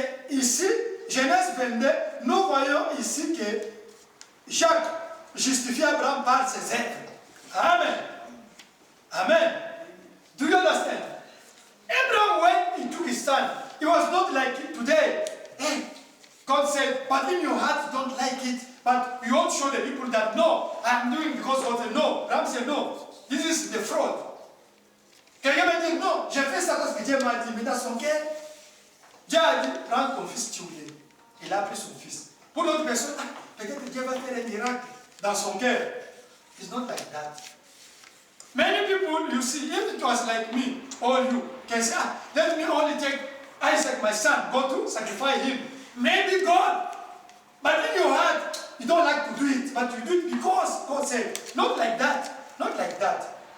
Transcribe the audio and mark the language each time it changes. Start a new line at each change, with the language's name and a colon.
French: Ici, Genèse 22, nous voyons ici que Jacques justifie Abraham par ses œuvres.
English: Amen. Amen. Do you understand? Abraham, when he took his son, it was not like today. Hey, God said, but in your heart you don't like it, but you won't show the people that, no, I'm doing because God said no. Abraham said, no, this is the fraud.
French: Quelqu'un m'a dit, non, j'ai fait ça parce que Dieu m'a dit, mais dans son cœur, Dieu a dit, prends ton fils, tu l'es. Il a pris son fils. Pour d'autres personnes, peut-être que Dieu va faire un miracle dans son cœur.
English: It's not like that. Many people, you see, if it was like me or you, can say, let me only take Isaac, my son, go to sacrifice him. Maybe God, but in your heart, you don't like to do it, but you do it because God said, not like that, not like that.